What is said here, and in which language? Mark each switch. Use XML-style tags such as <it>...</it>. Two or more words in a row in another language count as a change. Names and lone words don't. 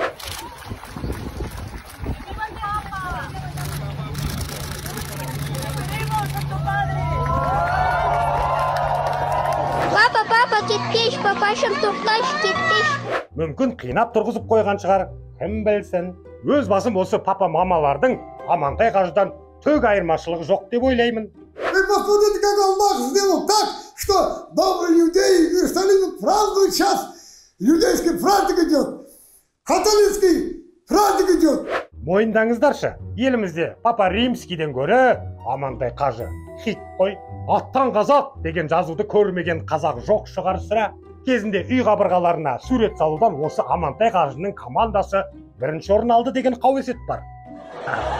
<kk>Папа, кетпеш, папашым тоқташ, кетпеш. Мүмкін қинап тұрғызып қойған шығар, кім білсін. Өз басым осы папа мамалардың Амантай қажыдан түк айырмашылығы жоқ деп ойлаймын.</kk> <ru>Вы посмотрите, как Аллах сделал так, что добрые иудеи в Иерусалиме празднуют сейчас. Иудейский праздник идет, католический праздник идет.</ru> <kk>Мойындаңыздаршы, елімізде Папа Римскийден гөрі Амантай қажы хит қой. Аттан қазақ деген жазуды көрмеген қазақ жоқ шығар сірә. Кезінде үй қабырғаларына сурет салудан осы Амантай қажының командасы бірінші орын алды деген қауесет бар.</kk>